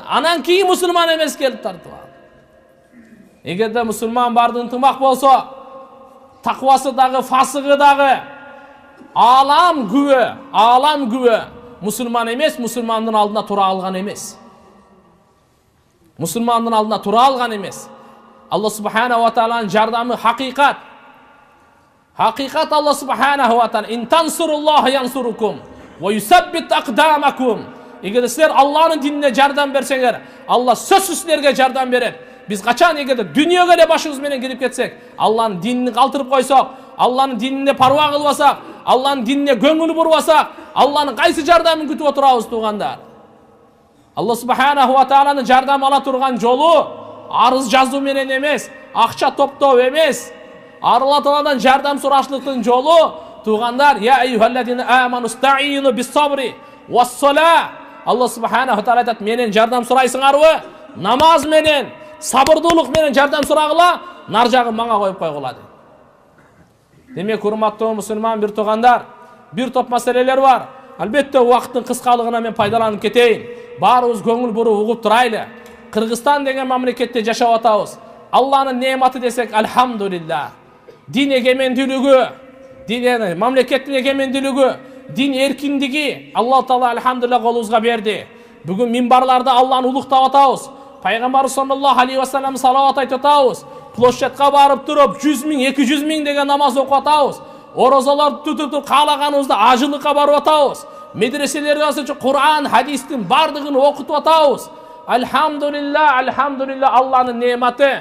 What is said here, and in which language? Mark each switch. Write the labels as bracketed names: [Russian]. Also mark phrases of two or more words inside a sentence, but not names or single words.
[Kyrgyz] Анан кийин мусулман эмес келип тартып алды. Эгерде мусулман барды ынтымак болсо, таквасы дагы, фасыгы дагы, алам күбө. Мусулман эмес, мусулмандын алдына тура алган эмес. Алла субхана ва тааланын жардамы хакыйкат. [Arabic] الله سبحانه وتعالى إن تنصروا الله ينصركم ويثبت أقدامكم. [Kyrgyz] Эгер силер Алланын динине жардам берсеңер, Алла сөзсүз силерге жардам берет. Биз качан эгерде дүйнөгө эле башыбыз менен кирип кетсек, Алланын динин калтырып койсок, Алланын динине парва кылбасак, Алланын динине көңүл бурбасак, Алланын кайсы жардамын күтүп отурабыз туугандар? Алла субханаху ва тааланын жардам ала турган жолу арыз жазуу менен эмес, акча топтоо эмес. Алла тааладан жардам сурашылыктын жолу туугандар, [Arabic] يا أيها الذين آمنوا استعينوا بالصبر والصلاة. الله سبحانه وتعالى [Kyrgyz] айтат: менен жардам сурайсыңарбы? Намаз менен, сабырдуулук менен жардам сурагыла, нар жагын мага коюп койгула дейт. Демек, урматтуу мусулман бир туугандар, бир топ маселелер бар. Албетте убакыттын кыскалыгына мен пайдаланып кетейин. Баарыбыз көңүл буруп угуп турайлы. Кыргызстан деген мамлекетте жашап атабыз. Алланын неаматы десек, альхамдулилlah. Дин эгемендүүлүгү, мамлекеттин эгемендүүлүгү, дин эркиндиги [Arabic] الله تعالى [Kyrgyz] альхамдулилlah колубузга берди. Бүгүн минбарларда Алланы улуктап атабыз. Пайгамбар [Arabic] صلى الله عليه وسلم [Kyrgyz] салават айтып атабыз. Площадка барып туруп 100 миң, 200 миң деген намаз окуп атабыз. Орозаларды тутуп каалаганыбызда ажылыкка барып атабыз. Медреселерде асычы Кур'ан, хадистин бардыгын окутуп атабыз. Альхамдулилlah, Алланын неаматы.